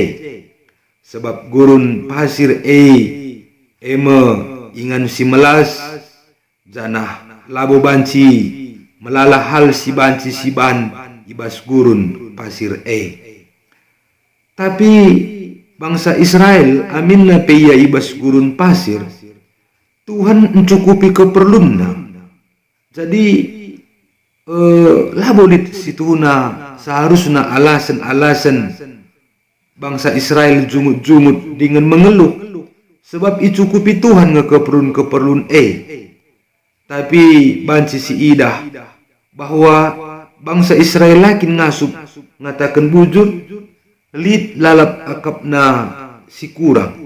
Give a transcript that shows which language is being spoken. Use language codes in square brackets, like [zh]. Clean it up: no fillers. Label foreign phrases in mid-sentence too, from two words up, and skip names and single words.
[btx] Sebab gurun pasir ingan si melas janah labo banci melala hal si banci si ban ibas gurun pasir Tapi bangsa Israel aminna peya ibas gurun pasir Tuhan mencukupi keperluanna. Jadi labo dit situna [id] seharusnya alasan-alasan [btx] bangsa Israel jungut-jungut [id] dengan mengeluh [btx] sebab icukupi Tuhan keperluan Tapi banci si idah bahwa bangsa Israel lakin ngasup ngatakan bujur lid lalap akapna si kurang.